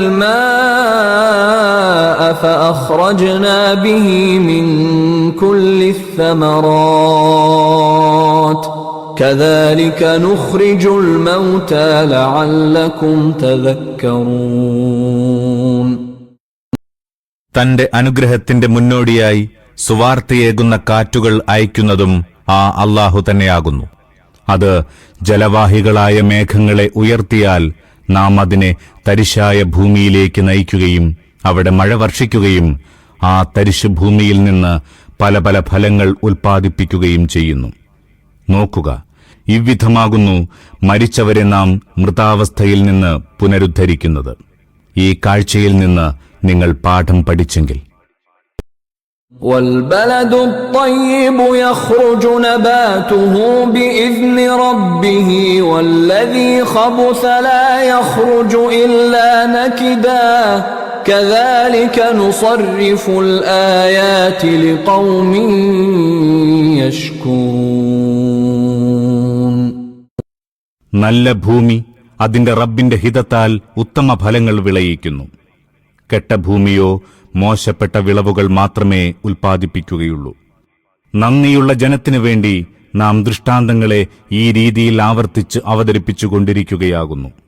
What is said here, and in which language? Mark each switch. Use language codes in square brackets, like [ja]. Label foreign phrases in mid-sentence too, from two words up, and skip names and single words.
[ar] الماء فأخرجنا به من كل الثمرات كذلك نخرج الموتى لعلكم تذكرون. [ml] തന്റെ അനുഗ്രഹത്തിന്റെ മുന്നോടിയായി സുവാർത്തയേകുന്ന കാറ്റുകൾ അയക്കുന്നതും ആ അല്ലാഹു തന്നെയാകുന്നു. അത് ജലവാഹികളായ മേഘങ്ങളെ ഉയർത്തിയാൽ നാം അതിനെ തരിശായ ഭൂമിയിലേക്ക് നയിക്കുകയും അവിടെ മഴ വർഷിക്കുകയും ആ തരിശു ഭൂമിയിൽ നിന്ന് പല പല ഫലങ്ങൾ ഉൽപ്പാദിപ്പിക്കുകയും ചെയ്യുന്നു. നോക്കുക, ഇவ்விധമാകുന്നു മരിച്ചവരെ നാം മൃതാവസ്ഥയിൽ നിന്ന് പുനരുദ്ധരിക്കുന്നത്. ഈ കാഴ്ചയിൽ നിന്ന് നിങ്ങൾ പാഠം പഠിച്ചെങ്കിൽ. [ar] والبلد الطيب يخرج نباته بإذن ربه والذي خبث لا يخرج إلا نكدا كذلك نصرف الآيات لقوم يشكرون. [ml] നല്ല ഭൂമി അതിന്റെ റബ്ബിന്റെ ഹിതത്താൽ ഉത്തമ ഫലങ്ങൾ വിളയിക്കുന്നു. കെട്ട ഭൂമിയോ മോശപ്പെട്ട വിളവുകൾ മാത്രമേ ഉൽപ്പാദിപ്പിക്കുകയുള്ളൂ. നന്ദിയുള്ള ജനത്തിനു വേണ്ടി നാം ദൃഷ്ടാന്തങ്ങളെ ഈ രീതിയിൽ ആവർത്തിച്ച് അവതരിപ്പിച്ചുകൊണ്ടിരിക്കുകയാകുന്നു.